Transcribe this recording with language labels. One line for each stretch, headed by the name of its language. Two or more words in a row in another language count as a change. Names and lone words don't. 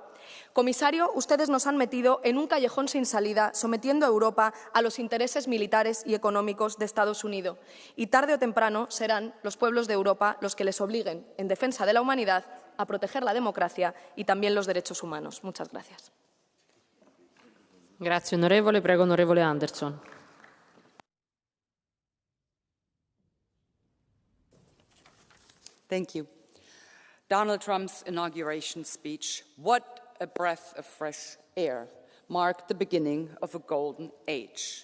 Spanish: Comisario, ustedes nos han metido en un callejón sin salida, sometiendo a Europa a los intereses militares y económicos de Estados Unidos. Y tarde o temprano serán los pueblos de Europa los que les obliguen, en defensa de la humanidad, a proteger la democracia y también los derechos humanos. Muchas gracias.
Italian: Grazie onorevole, prego onorevole Anderson.
English: Thank you. Donald Trump's inauguration speech, what a breath of fresh air, marked the beginning of a golden age.